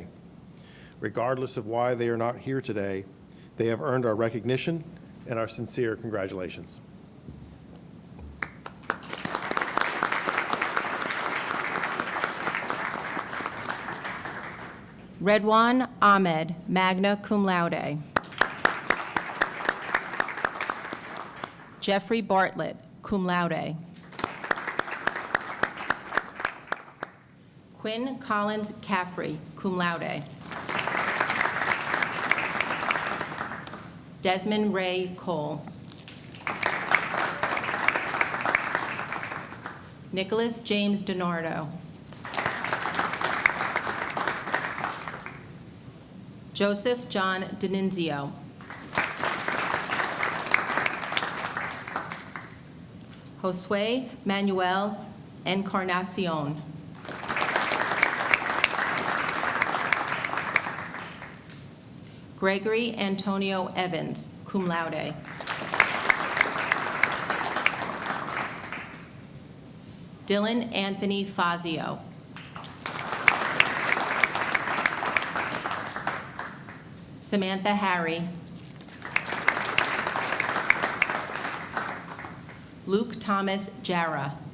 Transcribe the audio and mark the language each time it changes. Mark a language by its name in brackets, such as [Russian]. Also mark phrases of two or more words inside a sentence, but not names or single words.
[English] Regardless of why they are not here today, they have earned our recognition and our sincere congratulations. Redwan Ahmed, [Latin] magna cum laude. [English] Jeffrey Bartlett, [Latin] cum laude. [English] Quinn Collins Caffrey, [Latin] cum laude. [English] Desmond Ray Cole. Nicholas James DiNardo. Joseph John D'Annunzio. Josue Manuel Encarnacion. Gregory Antonio Evans, [Latin] cum laude. [English] Dylan Anthony Fazio. Samantha Harry. Luke Thomas Jara.